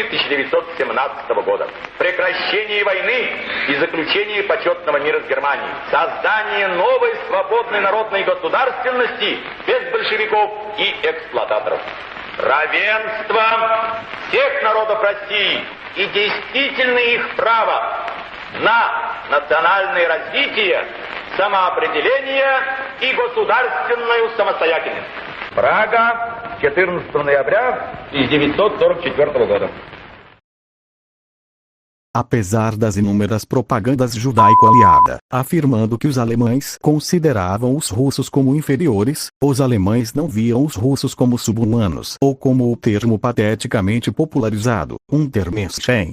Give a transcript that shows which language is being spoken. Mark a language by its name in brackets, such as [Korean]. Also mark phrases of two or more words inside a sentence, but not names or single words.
[Russian] 1917 года, прекращение войны и заключение почетного мира с Германией, создание новой свободной народной государственности без большевиков и эксплуататоров, равенство всех народов России и действительное их право на национальное развитие, самоопределение и государственную самостоятельность. Прага, 14 ноября 1944 года. [Portuguese] Apesar das inúmeras propagandas judaico-aliada, afirmando que os alemães consideravam os russos como inferiores, os alemães não viam os russos como subhumanos, ou como o termo pateticamente popularizado, Untermenschen.